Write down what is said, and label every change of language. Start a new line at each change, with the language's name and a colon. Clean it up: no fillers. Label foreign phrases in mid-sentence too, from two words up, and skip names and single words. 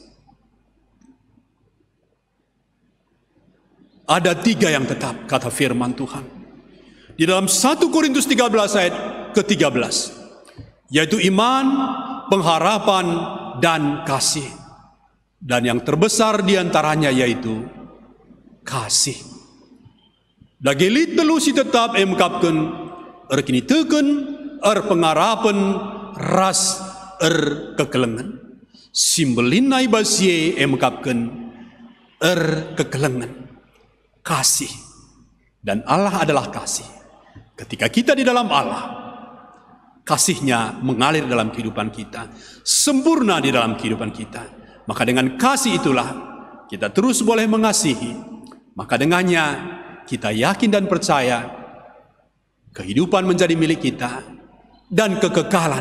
Indonesian: Ada 3 yang tetap, kata firman Tuhan. Di dalam 1 Korintus 13 ayat ke-13, yaitu iman, pengharapan, dan kasih. Dan yang terbesar diantaranya yaitu kasih.
Batak Karo: Dagelit telu si tetap emkapkan, erkini teken pengarapan ras kekelengan. Simbelin nai basie mengkapkan kekelengan.
Indonesian: Kasih. Dan Allah adalah kasih. Ketika kita di dalam Allah, kasihnya mengalir dalam kehidupan kita, sempurna di dalam kehidupan kita. Maka dengan kasih itulah kita terus boleh mengasihi. Maka dengannya kita yakin dan percaya kehidupan menjadi milik kita dan kekekalan.